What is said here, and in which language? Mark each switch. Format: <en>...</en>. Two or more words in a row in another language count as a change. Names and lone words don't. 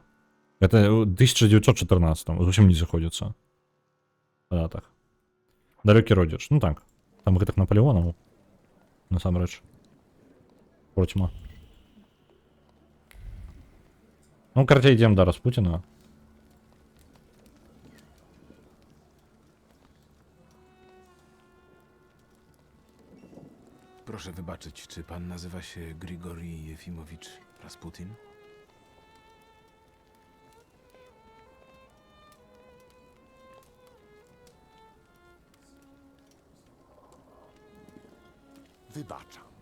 <be>Это 1914, зусім не заходзіцца. Па датах. Далёкі родзіч. Ну так, там гэтых Наполеонаў, насамрэч. Процьма. Ну, карцей, ідзем да Распутіна.</be> <pl>Proszę wybaczyć, czy pan nazywa się Grigori Jefimowicz Rasputin? Wybaczam.</pl>